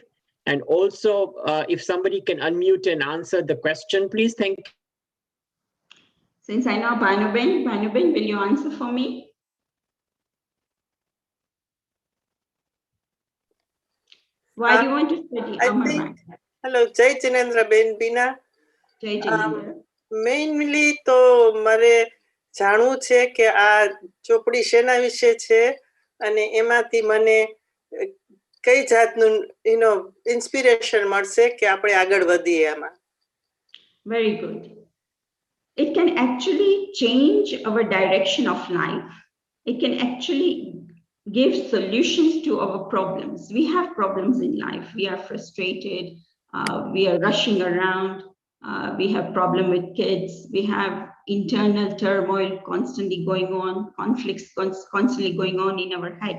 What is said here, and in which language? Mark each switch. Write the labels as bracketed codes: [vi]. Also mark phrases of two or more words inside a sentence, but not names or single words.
[en] And also, if somebody can unmute and answer the question, please. Thank you. Since I know Bhanuben, will you answer for me? Why do you want to study Amarvani? Hello, [gu] જય જિનેન્દ્ર [en] Ben Bina. [gu] જય જિનેન્દ્ર. Mainly તો મારે જાણવું છે કે આ ચોપડી શેના વિશે છે અને એમાંથી મને કઈ જાતનું ઇન્સ્પિરેશન મળશે કે આપણે આગળ વધીએ આમાં. [en] Very good. It can actually change our direction of life. It can actually give solutions to our problems. We have problems in life. We are frustrated. We are rushing around. We have problem with kids. We have internal turmoil constantly going on, conflicts constantly going on in our head.